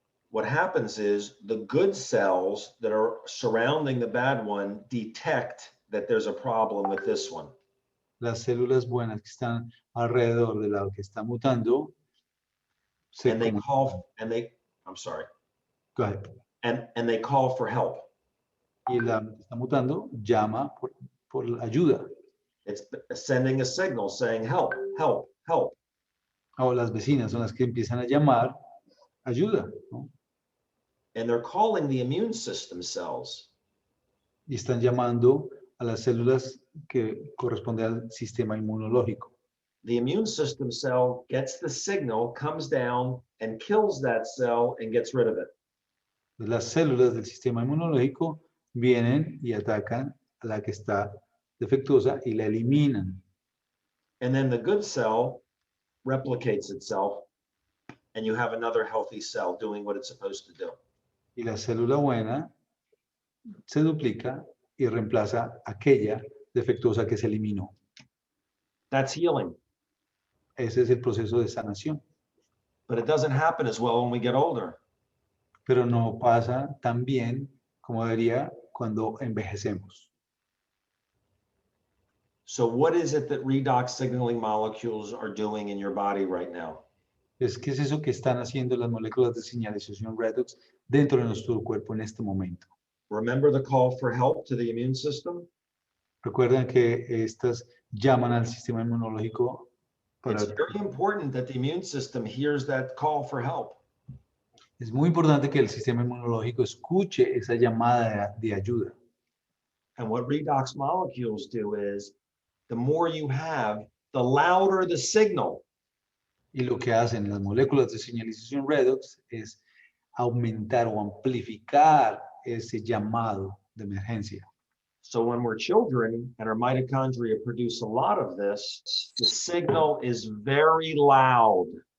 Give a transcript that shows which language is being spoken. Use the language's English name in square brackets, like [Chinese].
[English] What happens is the good cells that are surrounding the bad one detect that there's a problem with this one. [Spanish] Las células buenas que están alrededor de la que está mutando se [English] And they [Spanish] comunican. [English] call, and they, I'm sorry, Go ahead. and they call for help. [Spanish] Y la que está mutando llama por ayuda. [English] It's sending a signal saying, help, help, help. [Spanish] O las vecinas son las que empiezan a llamar ayuda, ¿no? [English] And they're calling the immune system cells. [Spanish] Y están llamando a las células que corresponden al sistema inmunológico. [English] The immune system cell gets the signal, comes down and kills that cell and gets rid of it. [Spanish] Las células del sistema inmunológico vienen y atacan a la que está defectuosa y la eliminan. [English] And then the good cell replicates itself, and you have another healthy cell doing what it's supposed to do. [Spanish] Y la célula buena se duplica y reemplaza aquella defectuosa que se eliminó. [English] That's healing. [Spanish] Ese es el proceso de sanación. [English] But it doesn't happen as well when we get older. [Spanish] Pero no pasa tan bien como debería cuando envejecemos. [English] So what is it that redox signaling molecules are doing in your body right now? [Spanish] ¿Qué es eso que están haciendo las moléculas de señalización Redox dentro de nuestro cuerpo en este momento? [English] Remember the call for help to the immune system? [Spanish] Recuerdan que estas llaman al sistema inmunológico para... [English] It's very important that the immune system hears that call for help. [Spanish] Es muy importante que el sistema inmunológico escuche esa llamada de ayuda. [English] And what redox molecules do is, the more you have, the louder the signal. [Spanish] Y lo que hacen las moléculas de señalización Redox es aumentar o amplificar ese llamado de emergencia. [English] So when we're children and our mitochondria produce a lot of this, the signal is very loud.